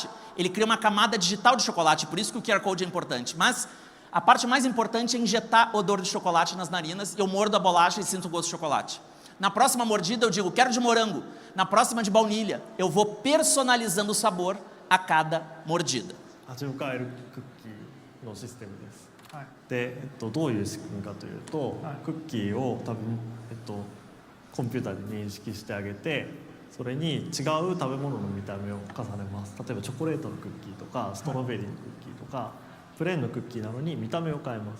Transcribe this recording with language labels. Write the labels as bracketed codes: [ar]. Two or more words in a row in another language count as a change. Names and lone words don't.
[pt] Ele cria uma camada digital de chocolate, por isso que o QR Code é importante. Mas a parte mais importante é injetar odor de chocolate nas narinas, eu mordo a bolacha e sinto o gosto de chocolate. Na próxima mordida eu digo, quero de morango. Na próxima de baunilha. Eu vou personalizando o sabor a cada mordida. [ja] 味を変えるクッキーのシステムです。で、どういう仕組みかというと、クッキーを多分、コンピューターで認識してあげて、それに違う食べ物の見た目を重ねます。例えばチョコレートのクッキーとかストロベリーのクッキーとか、プレーンのクッキーなのに見た目を変えます。